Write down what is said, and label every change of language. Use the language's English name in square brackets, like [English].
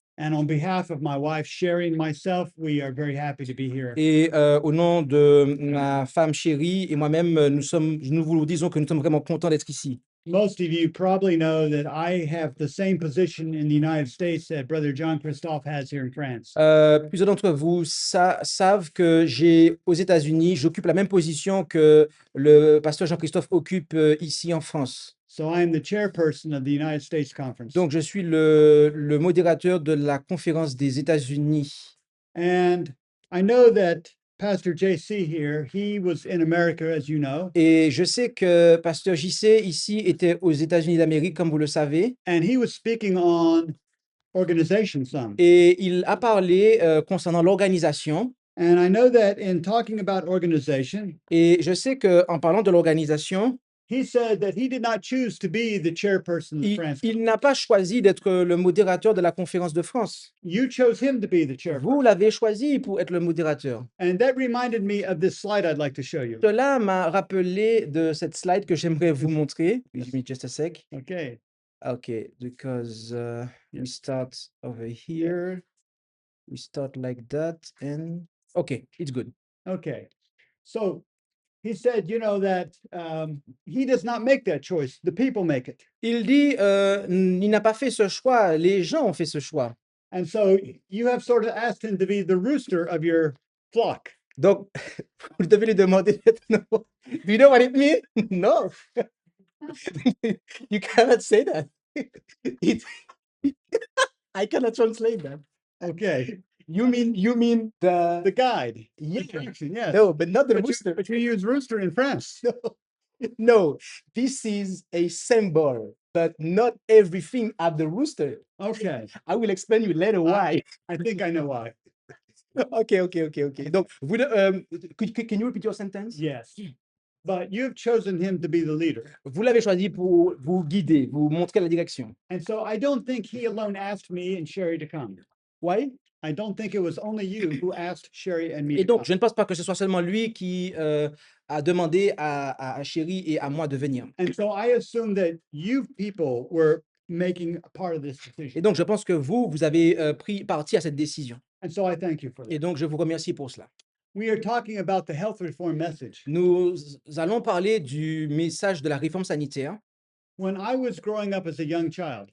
[English] And on behalf of my wife, Sherry, and myself, we are very happy to be here. [French] Et au nom de ma femme chérie et moi-même, nous vous disons que nous sommes vraiment contents d'être ici. [English] Most of you probably know that I have the same position in the United States that Brother John Christophe has here in France. [French] Plusieurs d'entre vous savent que aux États-Unis, j'occupe la même position que le pasteur Jean-Christophe occupe ici en France. [English] So I am the chairperson of the United States Conference. [French] Donc, je suis le modérateur de la conférence des États-Unis. [English] And I know that Pastor JC here, he was in America, as you know, [French] Et je sais que pasteur JC ici était aux États-Unis d'Amérique, comme vous le savez, [English] and he was speaking on organization some. [French] et il a parlé concernant l'organisation. [English] And I know that in talking about organization, [French] Et je sais qu'en parlant de l'organisation, [English] he said that he did not choose to be the chairperson of the France. [French] il n'a pas choisi d'être le modérateur de la conférence de France. [English] You chose him to be the [French] Vous [English] chairperson. [French] l'avez choisi pour être le modérateur. [English] And that reminded me of this slide I'd like to show you. [French] Cela m'a rappelé de cette slide que j'aimerais vous montrer. [English] Give me just a sec. Okay. Okay, because we start over here. We start like that and okay, it's good. Okay. So he said, you know, that he does not make that choice. The people make it. [French] Il dit, il n'a pas fait ce choix, les gens ont fait ce choix. [English] And so you have sort of asked him to be the rooster of your flock. [French] Donc, vous devez lui demander, [English] no. Do you know what it means? No. You cannot say that. I cannot translate that. Okay. You mean The guide. yeah. The direction, yes. No, but not the But rooster. you use rooster in France. No. No, this is a symbol, but not everything at the rooster. Okay, I will explain you later why. I think I know why. Ok. [French] Donc, [English] can you repeat your sentence? Yes. But you've chosen him to be the leader. [French] Vous l'avez choisi pour vous guider, vous montrer la direction. [English] And so I don't think he alone asked me and Sherry to come. Why? I don't think it was only you who asked Sherry and me [French] Et [English] to [French] donc, [English] come. [French] je ne pense pas que ce soit seulement lui qui a demandé à Chéri et à moi de venir. [English] And so I assume that you people were making a part of this [French] Et [English] decision. [French] donc, je pense que vous avez pris parti à cette décision. [English] And so I thank you for [French] Et donc, je vous remercie pour cela. [English] We are talking about the health reform message. [French] Nous allons parler du message de la réforme sanitaire. [English] When I was growing up as a young child,